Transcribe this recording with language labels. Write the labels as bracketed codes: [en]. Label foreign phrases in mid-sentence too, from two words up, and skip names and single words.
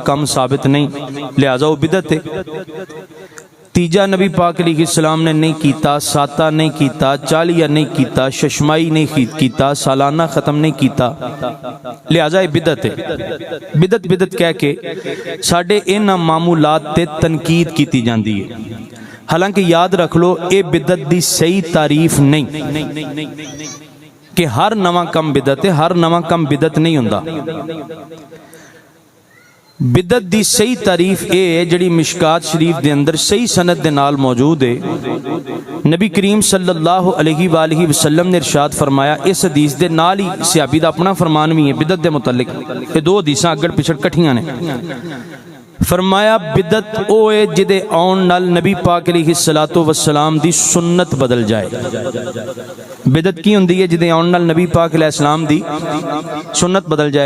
[pa] کم ثابت نہیں لہذا وہ بدعت ہے تیجا نبی پاک علیہ السلام نے نہیں کیتا ساتہ نہیں کیتا چالیہ نہیں کیتا ششمائی نہیں کیتا سالانہ ختم نہیں کیتا لہذا یہ بدعت ہے بدعت کہہ کے ساڑھے ان معمولات تے تنقید کیتی جاندی ہے حالانکہ یاد رکھ لو اے بدعت دی صحیح تعریف نہیں کہ ہر نواں کم بدعت ہے ہر نواں کم بدعت نہیں ہوندا بدعت دی صحیح تعریف یہ ہے جہڑی مشکوٰۃ شریف دے اندر صحیح سند دے نال موجود ہے. نبی کریم [ar] صلى الله عليه وسلم [pa] نے ارشاد فرمایا، اس حدیث دے نال ہی صحابی دا اپنا فرمان بھی ہے بدعت دے متعلق. یہ دو حدیثاں اگڑ پچھڑ کٹھیاں نے۔ فرمایا بدعت او ہے جدے آؤن نال نبی پاک [ar] عليه الصلاة والسلام [pa] دی سنت بدل جائے. بدعت کی ہندی ہے جدے آؤن نال نبی پاک علیہ السلام دی سنت بدل جائے.